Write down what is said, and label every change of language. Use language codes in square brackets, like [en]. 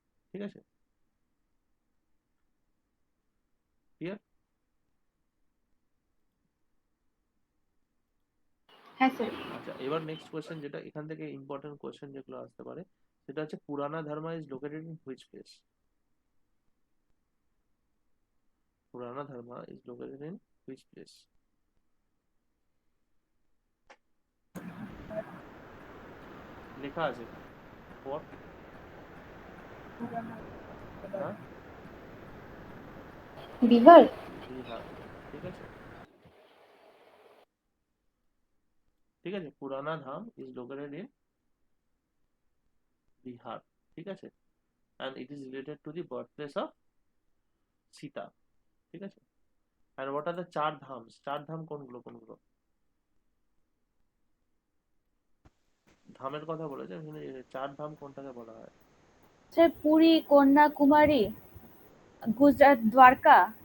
[bn] ঠিক আছে, ক্লিয়ার? হ্যাঁ স্যার। আচ্ছা, এবার নেক্সট কোয়েশ্চেন, যেটা এখান থেকে ইম্পর্টেন্ট কোয়েশ্চেন যেগুলো আসতে পারে, সেটা হচ্ছে পুরানা ধর্মা [en] Is located in which place? Purana Dharma is located in which place? [bn] লেখা আছে [en] what? [bn] হ্যাঁ, বিহার। বিহার। ঠিক আছে, ঠিক আছে, [en] Purana Dham is located in Bihar. [bn] ঠিক আছে, [en] and it is related to the birthplace of Sita। [bn] ঠিক আছে, [en] and what are the [bn] চার ধামস? চার ধাম কোনগুলো কোনগুলো? ধামের কথা বলেছে, এখানে চার ধাম কোনটাকে বলা হয়? পুরী, কন্যাকুমারী, গুজরাট, দ্বারকা